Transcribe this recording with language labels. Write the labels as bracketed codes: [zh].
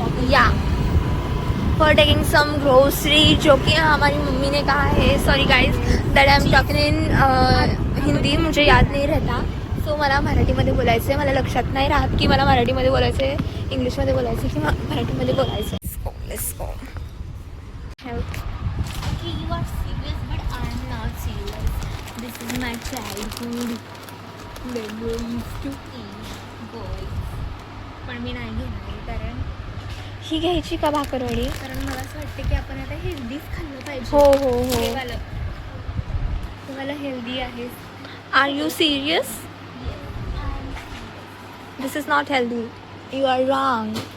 [en] Yeah, for taking some grocery, [hi] जो कि हमारी मम्मी ने कहा है. [en] sorry guys that I am talking in Hindi, [hi] मुझे याद नहीं रहता. [mr] सो मला मराठीमध्ये बोलायचं आहे. मला लक्षात नाही राहत की मला मराठीमध्ये बोलायचं आहे, इंग्लिशमध्ये बोलायचं आहे किंवा मराठीमध्ये बोलायचं आहे. [en] Let's go. Okay, you are serious, but I am not serious. This is my childhood memories to eat boys. [mr] पण मी नाही घेणार आहे, कारण ही घ्यायची का भाकरवडी? कारण मला असं वाटतं की आपण आता हेल्दीच खाल्लं पाहिजे. हो हो हो, तुम्हाला हेल्दी आहे. [en] Are you serious? This is not healthy. You are wrong.